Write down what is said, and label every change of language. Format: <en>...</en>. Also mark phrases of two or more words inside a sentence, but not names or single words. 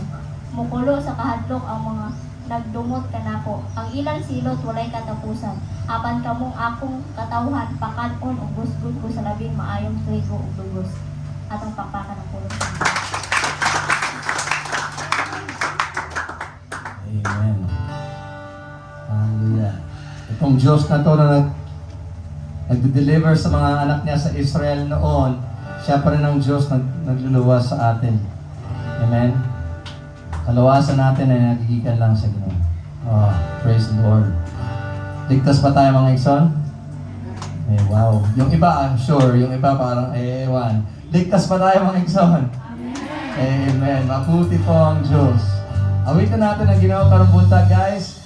<ceb>Mukulo sa kahadlok ang mga nagdumot kanako. Ang ilang silot walay katapusan. Apan kamong akong katawhan pakan-on ug gusgod ko sa labing maayong trigo ug dugos. Atong pakpakan ang pulong. Amen. Hallelujah.</ceb> <tl>Itong Diyos na to na nagde-deliver sa mga anak niya sa Israel noon, siya pa rin ang Diyos na nagluluwas sa atin. Amen? Kalawasan natin ay nagigikan lang sa Ginoo.</tl> <en>Oh, praise the Lord.</en> <tl>Ligtas pa tayo mga Ikson? Eh, wow. Yung iba, sure. Yung iba parang, ewan. Ligtas pa tayo mga Ikson? Amen. Mabuti po ang Diyos. Awitin natin ang Ginoo</tl> <ceb>karong buntag,</ceb> <tl>guys.</tl>